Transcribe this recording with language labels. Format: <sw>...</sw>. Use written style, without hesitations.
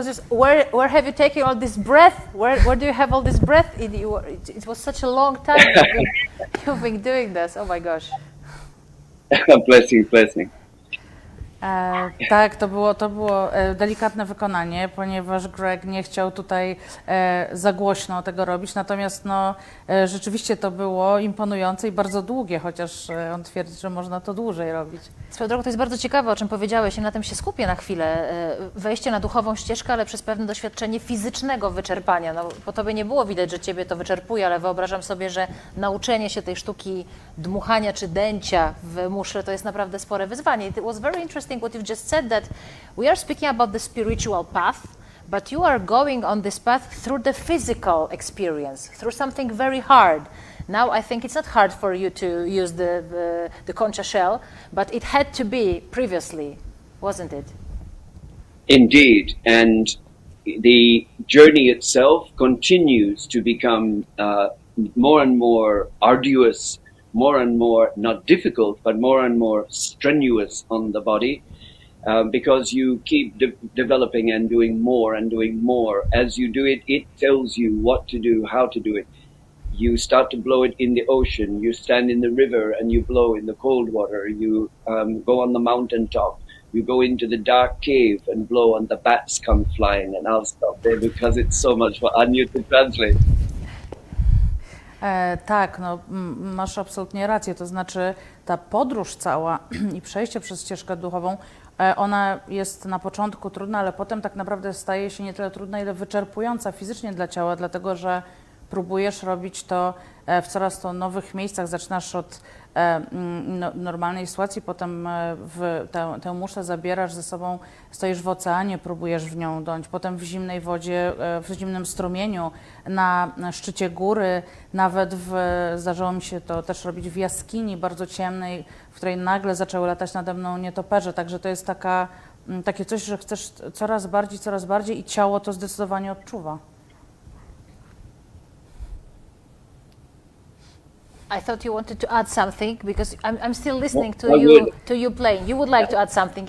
<en>Where have you taken all this breath? Where do you have all this breath? It was such a long time you've been doing this. Oh my gosh! Blessing, blessing.</en> <pl>Tak, to było delikatne wykonanie, ponieważ Greg nie chciał tutaj za głośno tego robić, natomiast rzeczywiście to było imponujące i bardzo długie, chociaż on twierdzi, że można to dłużej robić. Swoją drogą to jest bardzo ciekawe, o czym powiedziałeś i na tym się skupię na chwilę. Wejście na duchową ścieżkę, ale przez pewne doświadczenie fizycznego wyczerpania. No, po tobie nie było widać, że ciebie to wyczerpuje, ale wyobrażam sobie, że nauczenie się tej sztuki dmuchania czy dęcia w muszle to jest naprawdę spore wyzwanie.</pl> <en>It was very interesting what you've just said, that we are speaking about the spiritual path, but you are going on this path through the physical experience, through something very hard. Now I think it's not hard for you to use the concha shell, but it had to be previously, wasn't it? Indeed, and the journey itself continues to become more and more arduous, more and more, not difficult, but more and more strenuous on the body, because you keep developing and doing more and doing more. As you do it, it tells you what to do, how to do it. You start to blow it in the ocean, you stand in the river and you blow in the cold water, you go on the mountaintop, you go into the dark cave and blow and the bats come flying, and I'll stop there because it's so much fun you to translate.</en> <pl>Tak, masz absolutnie rację, to znaczy ta podróż cała i przejście przez ścieżkę duchową, ona jest na początku trudna, ale potem tak naprawdę staje się nie tyle trudna, ile wyczerpująca fizycznie dla ciała, dlatego że próbujesz robić to w coraz to nowych miejscach. Zaczynasz od normalnej sytuacji, potem tę muszlę zabierasz ze sobą, stoisz w oceanie, próbujesz w nią dąć, potem w zimnej wodzie, w zimnym strumieniu, na szczycie góry, nawet zdarzyło mi się to też robić w jaskini bardzo ciemnej, w której nagle zaczęły latać nade mną nietoperze, także to jest takie coś, że chcesz coraz bardziej i ciało to zdecydowanie odczuwa.</pl> <en>I thought you wanted to add something because I'm still listening to I you would. to you playing. You would like to add something?</en>